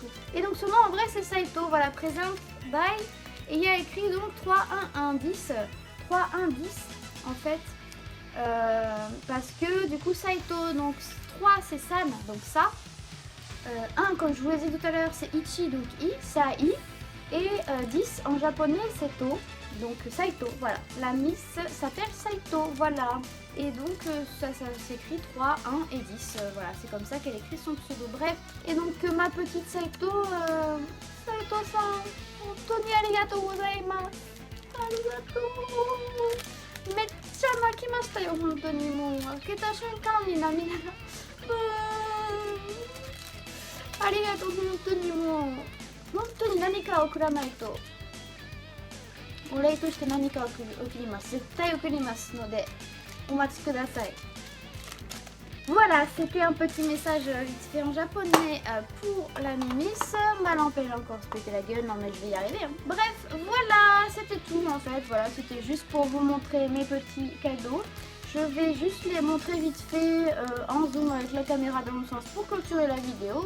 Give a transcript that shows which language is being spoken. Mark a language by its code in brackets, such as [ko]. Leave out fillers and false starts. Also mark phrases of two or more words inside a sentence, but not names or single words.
[fr] Et donc son nom en vrai c'est Saito, voilà, présente by, et il y a écrit donc 3, 1, 1, 10, 3, 1, 10 en fait, parce que du coup Saito, donc 3 c'est San, donc ça, 1 comme je vous l'ai dit tout à l'heure c'est Ichi, donc I, Sai, et 10 en japonais c'est To. Donc Saito, voilà, la Miss s'appelle Saito, voilà. Et donc ça s'écrit 3, 1 et 10, voilà, c'est comme ça qu'elle écrit son pseudo. Bref, et donc ma petite [ja] Saito, Saito-san, Tony ありがとうございます、ありがとう、めっちゃ泣きましたよ、本当に、もう、開けた瞬間に涙が、ありがとう、本当に、もう、本当に何かを送らないと. お礼として何かを送ります。絶対送りますのでお待ちください。 [fr] Voilà, c'était un petit message vite fait en japonais pour la Miss. Ma lampe elle a encore se pété la gueule, non mais je vais y arriver. Hein. Bref, voilà, c'était tout en fait. Voilà, c'était juste pour vous montrer mes petits cadeaux. Je vais juste les montrer vite fait en zoom avec la caméra dans le sens pour clôturer la vidéo.